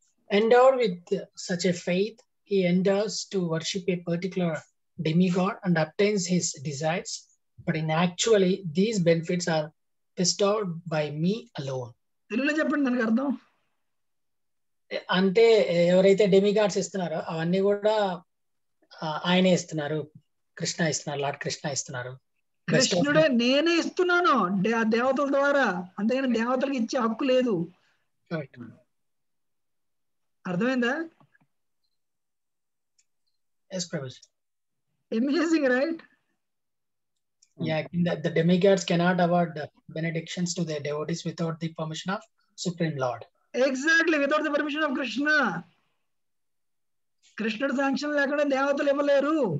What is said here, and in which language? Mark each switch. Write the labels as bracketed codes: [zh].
[en] Endowed with such a faith, he endeavors to worship a particular demigod and obtains his desires. But in actually, these benefits are bestowed by me alone. [te] తెలుగులో చెప్పండి, దానికి అర్థం. అంటే ఎవరైతే demigods ఇస్తున్నారో అవన్నీ కూడా ఆయనే ఇస్తున్నారు, కృష్ణ ఇస్తున్నారు, లార్డ్ కృష్ణ ఇస్తున్నారు. కృష్ణుడే నేనే ఇస్తున్నాను దేవతల ద్వారా, అంతేగాని దేవతలకు ఇచ్చే హక్కు లేదు. అర్థమైందా? [en] Yes, Prabhu. Amazing, right? Yeah, the demigods cannot award benedictions to their devotees without the permission of Supreme Lord. Exactly, without the permission of Krishna. [te] కృష్ణుడు శాంక్షన్ లేకుండా దేవతలు ఇవ్వలేరు.